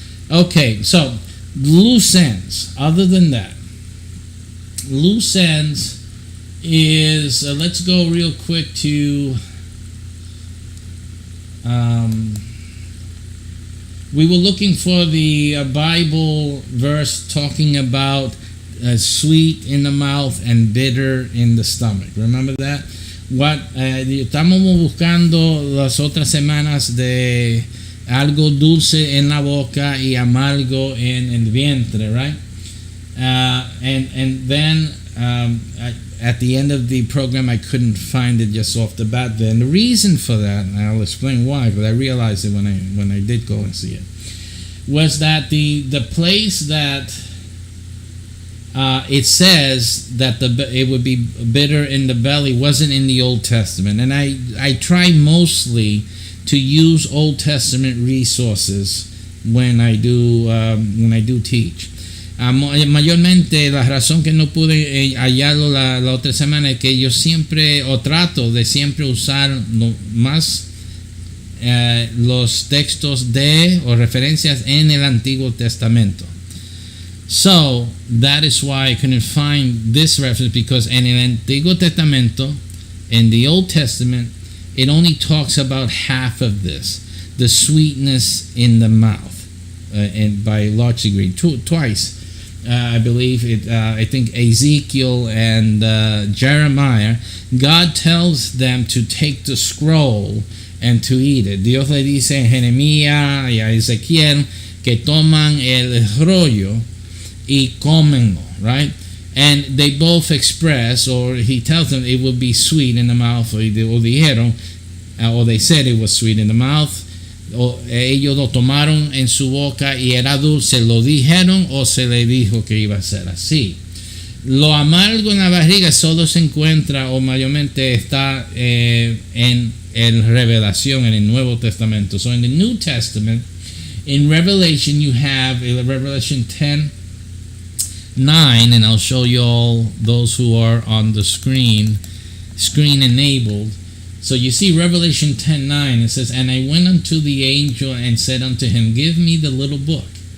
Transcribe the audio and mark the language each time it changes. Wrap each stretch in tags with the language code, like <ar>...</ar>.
<en>Okay, so loose ends. Other than that, loose ends is let's go real quick to we were looking for the Bible verse talking about sweet in the mouth and bitter in the stomach. Remember that?</en> <es>Estamos buscando las otras semanas de algo dulce en la boca y amargo en el vientre, right?</es> <en>And then at the end of the program, I couldn't find it just off the bat. Then the reason for that, and I'll explain why, but I realized it when I did go and see it, was that the place that it says that it would be bitter in the belly wasn't in the Old Testament, and I try mostly to use Old Testament resources when I do teach.</en> <es>Mayormente la razón que no pude hallarlo la otra semana es que yo siempre trato de siempre usar más los textos o referencias en el Antiguo Testamento.</es> <en>So that is why I couldn't find this reference, because in</en> <es>el Antiguo Testamento,</es> <en>in the Old Testament, it only talks about half of this, the sweetness in the mouth, and by a large degree, twice. I believe I think Ezekiel and Jeremiah, God tells them to take the scroll and to eat it.</en> <es>Dios le dice a Jeremías y a Ezequiel que toman el rollo y comenlo, right?</es> <en>And they both express, or he tells them it will be sweet in the mouth, or</en> <es>dijeron,</es> <en>or they said it was sweet in the mouth.</en> <es>Ellos lo tomaron en su boca y era dulce, lo dijeron o se le dijo que iba a ser así. Lo amargo en la barriga solo se encuentra o mayormente está en revelación en el Nuevo Testamento.</es> <en>So in the New Testament, in Revelation you have Revelation 10:9, and I'll show you all those who are on the screen enabled. So you see Revelation 10:9, it says, "And I went unto the angel and said unto him, Give me the little book.</en>